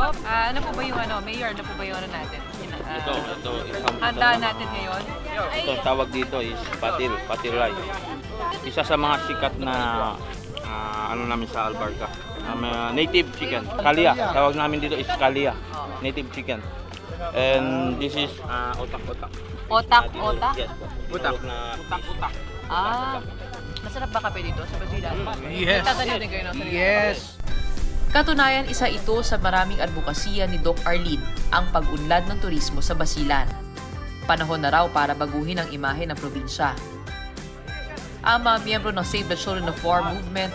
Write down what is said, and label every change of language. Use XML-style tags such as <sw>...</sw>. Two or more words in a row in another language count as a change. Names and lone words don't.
<tl>Ano po ba yung Mayor, ano po ba yung natin? Ito, Handaan natin ngayon. ito tawag dito is patil rice. Isa sa mga sikat na namin sa Albarca.</tl> <en>Native chicken.</en> <tl>Kalia. Tawag namin dito is kalia.</tl> <en>Native chicken. And this is otak-otak. Otak-otak? Yes. Otak-otak.</en> <tl>Masarap ba kape dito sa Basilan? Yes. Nagtatanim din kayo ng sarili. Yes. Katunayan, isa ito sa maraming advokasya ni Doc Arlene, ang pag-unlad ng turismo sa Basilan. Panahon na raw para baguhin ang imahe ng probinsya. Ang mga miyembro ng Save the Children of War movement,</tl>